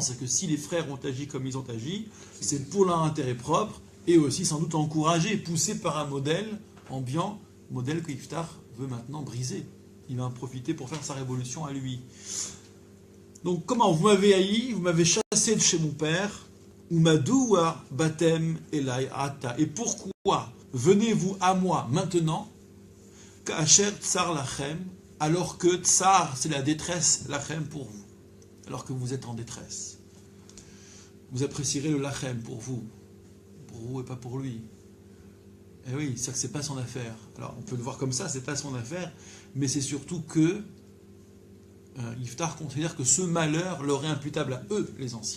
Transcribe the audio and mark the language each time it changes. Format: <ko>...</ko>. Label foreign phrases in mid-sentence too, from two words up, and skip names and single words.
<fr>C'est que si les frères ont agi comme ils ont agi, c'est pour leur intérêt propre et aussi sans doute encouragé, poussé par un modèle ambiant, modèle que Iftar veut maintenant briser. Il va en profiter pour faire sa révolution à lui. Donc comment vous m'avez haï, vous m'avez chassé de chez mon père,</fr> <he>ומדוע באתם אלי עתה.</he> <fr>Et pourquoi venez-vous à moi maintenant,</fr> <he>כאשר צר לכם,</he> <fr>alors que tsar, c'est la détresse, lachem pour vous. alors que vous êtes en détresse. Vous apprécierez le lachem pour vous et pas pour lui. Et oui, c'est que c'est pas son affaire. Alors on peut le voir comme ça, c'est pas son affaire, mais c'est surtout que Yiftar considère que ce malheur leur est imputable à eux, les anciens.</fr>